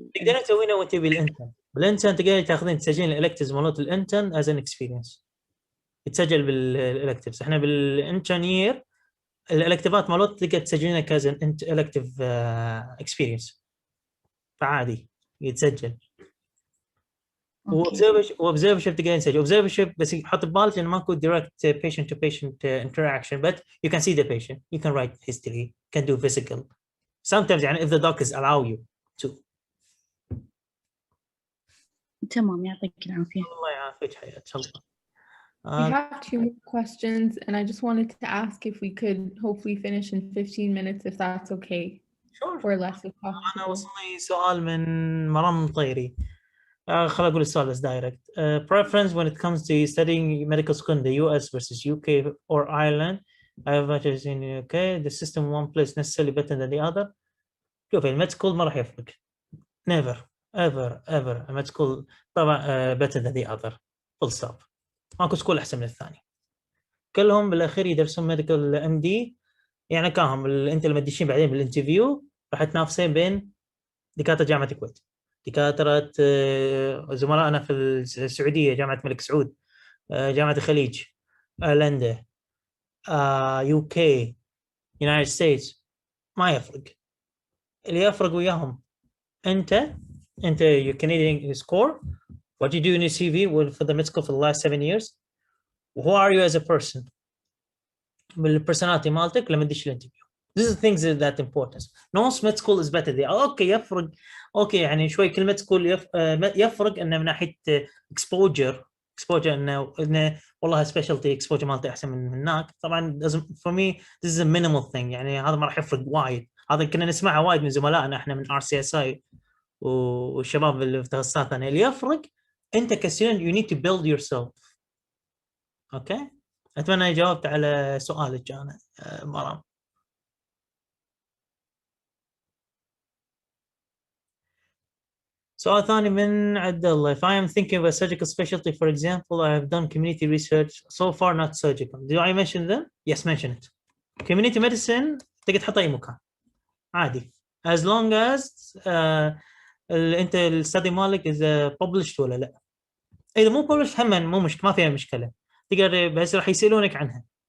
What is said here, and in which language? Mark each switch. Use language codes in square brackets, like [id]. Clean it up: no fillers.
[ar] تقدرين تسوينه وانت بالانترن تقدرين تاخذين تسجلين الالكتيفز مالت الانترن از ان اكسبيرينس، يتسجل بالالكتيفز. احنا بالانترن يير الالكتيفات مالت تقدر تسجلينها كاز ان الكتيف اكسبيرينس، فعادي يتسجل. [en] وobservership تقدرين تسجل observership، [ar] بس حط ببالك انه ماكو [en] direct patient to patient interaction, but you can see the patient, you can write history, can do physical sometimes يعني if the doctors allow you to. [ar] تمام، يعطيك العافية. الله يعافيك حياتك الله. [en] We have 2 more questions, and I just wanted to ask if we could hopefully finish in 15 minutes, if that's okay, Sure. or less if [ar] أنا [en] possible. [ar] وصلني سؤال من مرام طيري. خليني أقول السؤال بس [en] direct. Preference when it comes to studying medical school in the US versus UK or Ireland. I have much as in the UK. The system in one place necessarily better than the other. [ar] شوف الميد سكول ما راح يفرق. [en] Never ever [ar] الميد سكول طبعا [en] better than the other. full stop. [ar] ماكو سكول أحسن من الثاني. كلهم بالأخير يدرسون ميديكال ام دي، يعني كاهم انت لما تدشين بعدين بالانترفيو راح تنافسين بين دكاتره جامعه الكويت، دكاتره زملائنا في السعوديه، جامعه الملك سعود، جامعه الخليج، ايرلندا، يو كي، يونايتد ستيتس، ما يفرق. اللي يفرق وياهم انت [en] your Canadian score, what you do in your CV for the med school for the last 7 years, who are you as a person [ar] بالبرسوناليتي مالتك لما تدش الانترفيو. [en] This is things that important. No med school is better. [ar] اوكي يفرق، اوكي يعني شوي كلمه سكول يفرق انه من ناحيه [en] exposure [ar] انه والله سبيشالتي exposure مالتي احسن من هناك. طبعا [en] for me this is a minimal thing، [ar] يعني هذا ما راح يفرق وايد. هذا كنا نسمعه وايد من زملائنا احنا من RCSI والشباب اللي في تخصصات ثانيه. اللي يفرق انت كستودنت [en] you need to build yourself. [ar] اوكي أتمنى جاوبت على سؤالك أنا مرام. سؤال ثاني من عبد الله. [en] If I am thinking of a surgical specialty, for example, I have done community research so far, not surgical. Do I mention them? Yes, mention it. Community medicine [ar] تقدر تحط اي مكان عادي [en] as long as [ar] انت الستدي مالك اذا published ولا لا. اذا مو published هم مو مشكله، ما فيها مشكله، تقدر بس راح يسالونك عنها.